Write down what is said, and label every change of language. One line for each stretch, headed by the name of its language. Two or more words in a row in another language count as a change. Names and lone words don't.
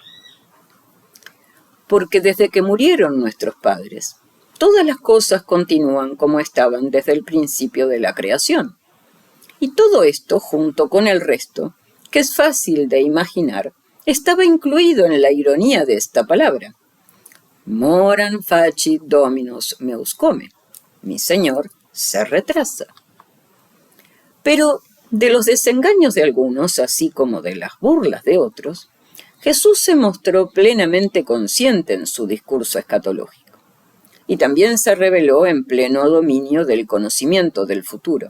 Spanish: Porque desde que murieron nuestros padres, todas las cosas continúan como estaban desde el principio de la creación. Y todo esto, junto con el resto, que es fácil de imaginar, estaba incluido en la ironía de esta palabra.
Latin: Moran facit dominus meus come.
Spanish: Mi Señor se retrasa. Pero de los desengaños de algunos, así como de las burlas de otros, Jesús se mostró plenamente consciente en su discurso escatológico, y también se reveló en pleno dominio del conocimiento del futuro.